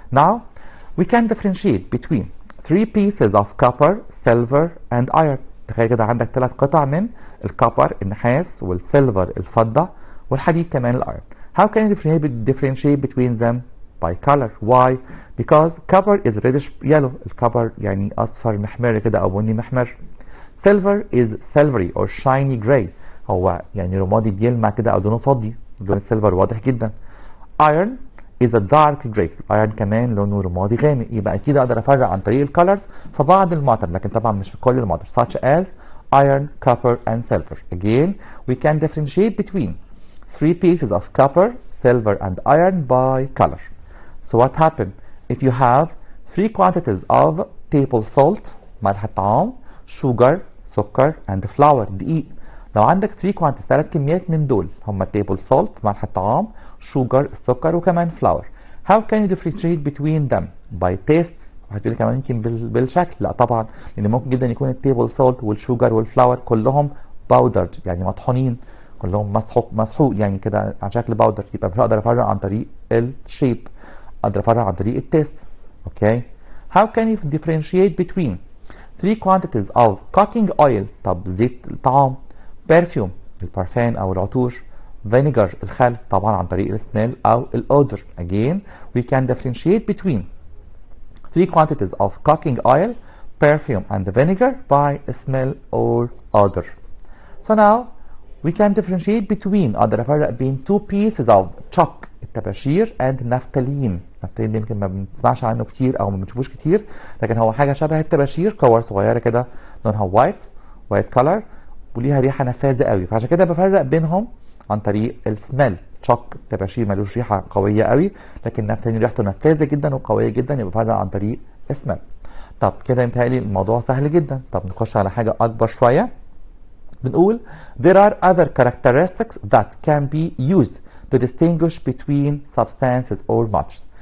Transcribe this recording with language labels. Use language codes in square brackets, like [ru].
[en] Now we can differentiate between 3 pieces of copper, silver and iron. [ar] تخيل كده عندك 3 قطع من الكوبر النحاس والسيلفر الفضة والحديد كمان الايرون. [en] How can you differentiate between them? By color. Why? Because copper is reddish yellow. [ar] الكوبر يعني اصفر محمر كده او بني محمر. [en] Silver is silvery or shiny gray. [ar] هو يعني رمادي بيلمع كده او لونه فضي. لون السيلفر واضح جدا. [en] Iron is a dark gray. [ar] الايرون كمان لونه رمادي غامق. يبقى اكيد اقدر افرق عن طريق الكالرز في بعض الماتر، لكن طبعا مش في كل الماتر [en] such as iron, copper and silver. Again, we can differentiate between 3 pieces of copper, silver and iron by color. So what happened if you have 3 quantities of table salt، ملح الطعام، sugar، سكر and flour، دقيق. [ar] لو عندك 3 quantities 3 كميات من دول هم table salt، ملح الطعام، sugar، السكر وكمان flour. [en] How can you differentiate between them? By taste. [ar] هتقولي كمان يمكن بالشكل. لا طبعا، لان ممكن جدا يكون التيبل سولت والشوجر والفلاور كلهم باودرد يعني مطحونين، كلهم مسحوق يعني كده على شكل باودر. يبقى مش هقدر افرق عن طريق الشيب، اقدر افرق عن طريق التيست. اوكي. [en] How can you differentiate between 3 quantities of cooking oil؟ [ar] طب زيت الطعام. perfume، البارفان او العطور. vinegar، الخل، طبعا عن طريق السميل او الاودر. [en] Again we can differentiate between 3 quantities of cooking oil, perfume and vinegar by smell or odor. So now we can differentiate between [ar] أقدر أفرق بين [en] two pieces of chalk الطباشير and نفتالين. [ar] نفتالين يمكن ما بنسمعش عنه كتير أو ما بنشوفوش كتير، لكن هو حاجة شبه الطباشير، كور صغيرة كده لونها white color وليها ريحة نفاذة قوي، فعشان كده بفرق بينهم عن طريق السميل. تشوك الطباشير ملوش ريحة قوية قوي، لكن نفتالين ريحته نفاذة جدا وقوية جدا، يبقى بفرق عن طريق السميل. طب كده انتهى الموضوع سهل جدا. طب نخش على حاجة أكبر شوية. [en] بنقول there are other characteristics that can be used to distinguish between substances or matters.